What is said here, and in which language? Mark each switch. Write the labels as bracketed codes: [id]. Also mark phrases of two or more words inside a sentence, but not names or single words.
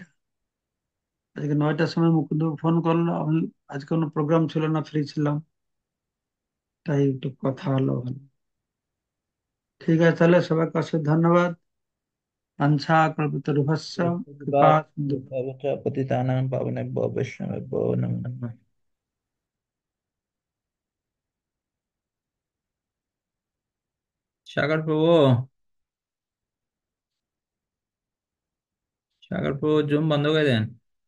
[bn] আজকে 9টার সময় মুকুন্দ ফোন করলো, আমি আজকে কোনো প্রোগ্রাম ছিল না, ফ্রি ছিলাম, তাই একটু কথা হলো ভালো। ঠিক আছে, তাহলে সবাইকে অশেষ ধন্যবাদ। [sa] আঞ্ছা কল্পতরুভ্যশ্চ কৃপা সিন্ধু। भवतः पतितानां पावनेभ्यो वैष्णवेभ्यो नमो नमः। [bn] সাগর প্রভু, সাগর প্রভু জুম বন্ধ করে দেন।